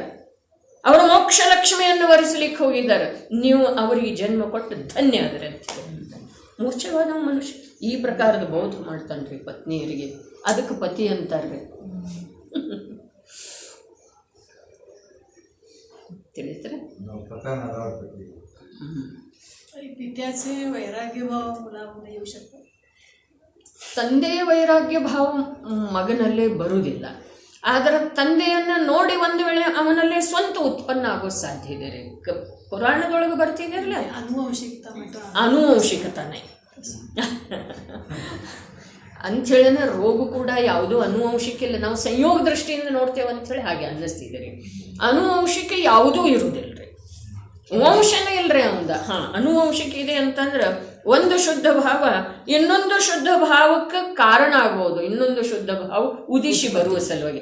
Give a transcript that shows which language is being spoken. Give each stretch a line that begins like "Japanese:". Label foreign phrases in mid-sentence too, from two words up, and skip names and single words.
Kannada: ಅವರ ಮೋಕ್ಷ ಲಕ್ಷ್ಮಿಯನ್ನು ವರಿಸಲಿಕ್ಕೆ ಹೋಗಿದ್ದಾರೆ, ನೀವು ಅವರಿಗೆ ಜನ್ಮ ಕೊಟ್ಟು ಧನ್ಯ ಆದರೆ ಅಂತ ಹೇಳ್ತಾರೆ. ಮೂರ್ಛೆವಾದ ಮನುಷ್ಯ ಈ ಪ್ರಕಾರದ ಬೋಧ ಮಾಡ್ತಾನ್ರಿ ಪತ್ನಿಯರಿಗೆ. ಅದಕ್ಕೆ ಪತಿ ಅಂತಾರ್ರಿ. ತಿಳಿತಾರೆ.
Marathi: पित्याचे वैराग्य भाव मुलामध्ये येऊ शकतो.
Kannada: ತಂದೆಯ ವೈರಾಗ್ಯ ಭಾವ ಮಗನಲ್ಲೇ ಬರುವುದಿಲ್ಲ. ಆದರೆ ತಂದೆಯನ್ನು ನೋಡಿ ಒಂದು ವೇಳೆ ಅವನಲ್ಲೇ ಸ್ವಂತ ಉತ್ಪನ್ನ ಆಗೋ ಸಾಧ್ಯ ಇದೆ ರೀ. ಪುರಾಣದೊಳಗೆ ಬರ್ತಿದೆಯಲ್ಲ,
Marathi: अनुवंशिकता म्हणतो.
Kannada: ಆನುವಂಶಿಕತಾನೆ ಅಂಥೇಳಿನ ರೋಗ ಕೂಡ ಯಾವುದೂ ಅನುವಂಶಿಕ ಇಲ್ಲ. ನಾವು ಸಂಯೋಗ ದೃಷ್ಟಿಯಿಂದ ನೋಡ್ತೇವೆ ಅಂಥೇಳಿ ಹಾಗೆ ಅನ್ನಿಸ್ತಿದೆ ರೀ. ಅನುವಂಶಿಕ ಯಾವುದೂ ಇರುವುದಿಲ್ಲ ರೀ, ವಂಶನೇ ಇಲ್ರಿ ಅವಂದ. ಅನುವಂಶಿಕ ಇದೆ ಅಂತಂದ್ರೆ ಒಂದು ಶುದ್ಧ ಭಾವ ಇನ್ನೊಂದು ಶುದ್ಧ ಭಾವಕ್ಕೆ ಕಾರಣ ಆಗ್ಬೋದು, ಇನ್ನೊಂದು ಶುದ್ಧ ಭಾವ ಉದಿಸಿ ಬರುವ ಸಲುವಾಗಿ.